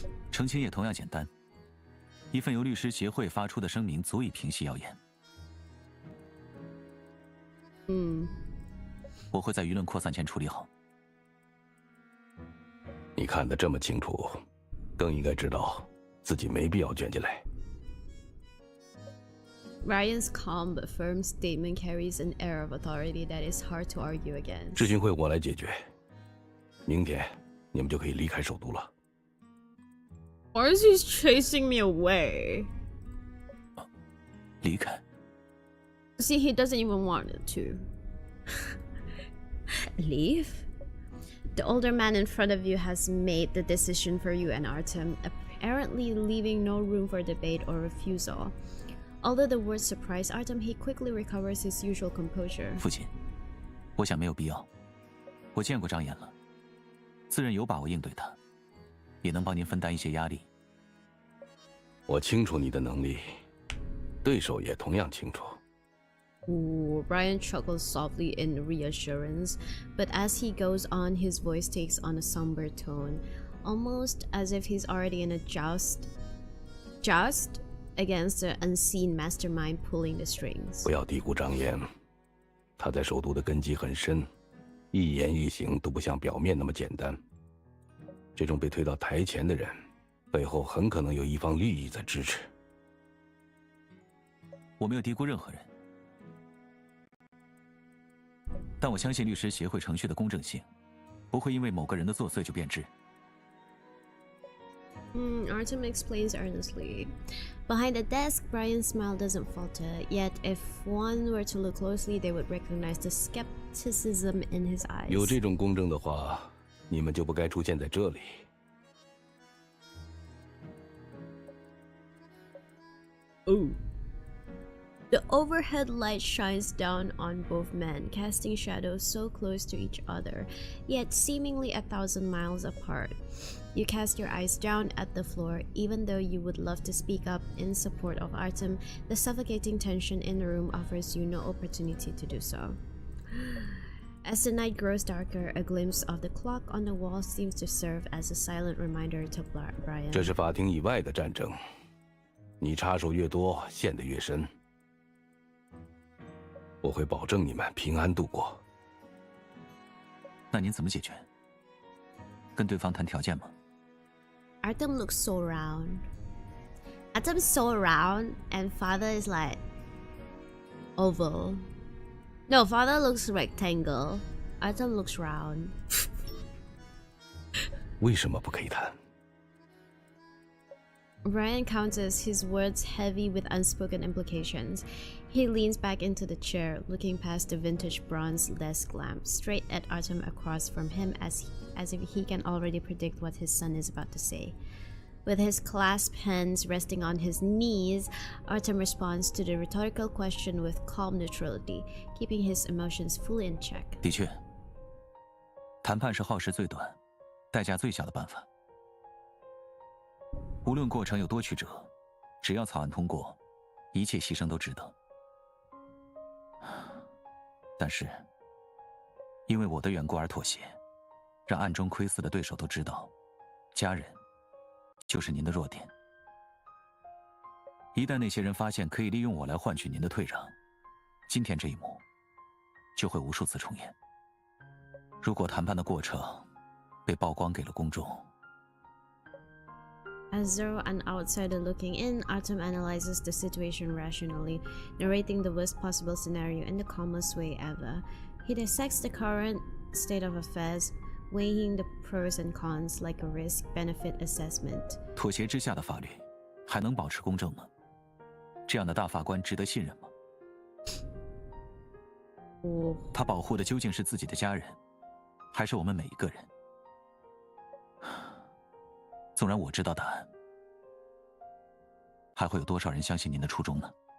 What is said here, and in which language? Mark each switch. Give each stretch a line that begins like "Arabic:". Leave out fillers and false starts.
Chinese: 澄清也同样简单，一份由律师协会发出的声明足以平息谣言。我会在舆论扩散前处理好。你看得这么清楚，更应该知道自己没必要卷进来。
English: Ryan's calm but firm statement carries an air of authority that is hard to argue against.
Chinese: 质询会我来解决，明天你们就可以离开首都了。
English: Or is he chasing me away?
Chinese: 离开？
English: See, he doesn't even want it to. Leave? The older man in front of you has made the decision for you and Artem, apparently leaving no room for debate or refusal. Although the words surprise Artem, he quickly recovers his usual composure.
Chinese: 父亲，我想没有必要。我见过张岩了，自认有把握应对他，也能帮您分担一些压力。我清楚你的能力，对手也同样清楚。
English: Ooh, Brian chuckles softly in reassurance, but as he goes on, his voice takes on a somber tone, almost as if he's already in a joust against the unseen mastermind pulling the strings.
Chinese: 不要低估张岩，他在首都的根基很深，一言一行都不像表面那么简单。这种被推到台前的人，背后很可能有一方利益在支持。我没有低估任何人。但我相信律师协会程序的公正性，不会因为某个人的作祟就变质。
English: Artem explains earnestly. Behind the desk, Brian's smile doesn't falter, yet if one were to look closely, they would recognize the skepticism in his eyes.
Chinese: 有这种公正的话，你们就不该出现在这里。 Ooh.
English: The overhead light shines down on both men, casting shadows so close to each other, yet seemingly 1,000 miles apart. You cast your eyes down at the floor, even though you would love to speak up in support of Artem. The suffocating tension in the room offers you no opportunity to do so. As the night grows darker, a glimpse of the clock on the wall seems to serve as a silent reminder to Brian.
Chinese: 这是法庭以外的战争，你插手越多，陷得越深。我会保证你们平安度过。那您怎么解决？跟对方谈条件吗？
English: Artem looks so round. Artem's so round, and father is like oval. No, father looks rectangle. Artem looks round.
Chinese: 为什么不可以谈？
English: Brian counters, his words heavy with unspoken implications. He leans back into the chair, looking past the vintage bronze desk lamp, straight at Artem across from him as if he can already predict what his son is about to say. With his clasped hands resting on his knees, Artem responds to the rhetorical question with calm neutrality, keeping his emotions fully in check.
Chinese: 的确，谈判是耗时最短、代价最小的办法。无论过程有多曲折，只要草案通过，一切牺牲都值得。但是，因为我的缘故而妥协，让暗中窥伺的对手都知道，家人就是您的弱点。一旦那些人发现可以利用我来换取您的退让，今天这一幕就会无数次重演。如果谈判的过程被曝光给了公众，
English: As though an outsider looking in, Artem analyzes the situation rationally, narrating the worst possible scenario in the calmest way ever. He dissects the current state of affairs, weighing the pros and cons like a risk-benefit assessment.
Chinese: 妥协之下的法律还能保持公正吗？这样的大法官值得信任吗？他保护的究竟是自己的家人，还是我们每一个人？纵然我知道答案，还会有多少人相信您的初衷呢？